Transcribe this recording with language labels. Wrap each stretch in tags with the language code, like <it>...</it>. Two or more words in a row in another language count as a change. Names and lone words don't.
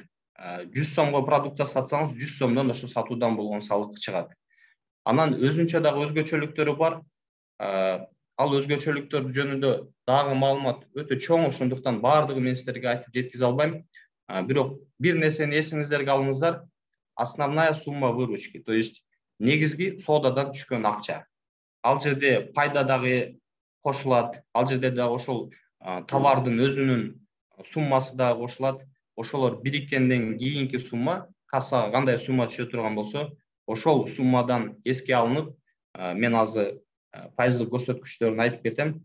<ky>100 сомго продукция сатсаңыз, 100 сомдон ошо сатуудан болгон салык чыгат. Анан өзүнчө дагы өзгөчөлүктөрү бар. Ал өзгөчөлүктөр жөнүндө дагы маалымат өтө чоң, ошондуктан баардыгын мен силерге айтып жеткизе албайм. Бирок бир нерсени эсиңиздерге алыңыздар:</ky> <ru>основная сумма выручки, то есть</ru> <ky>негизги соодадан түшкөн акча. Ал жерде пайда дагы кошулат, ал жерде дагы ошол товардын өзүнүн суммасы дагы кошулат. Ошолор бириккенден кийинки сумма, кассага кандай сумма түшө турган болсо, ошол суммадан эске алынып, мен азыр пайыздык көрсөткүчтөрүн айтып кетем.</ky>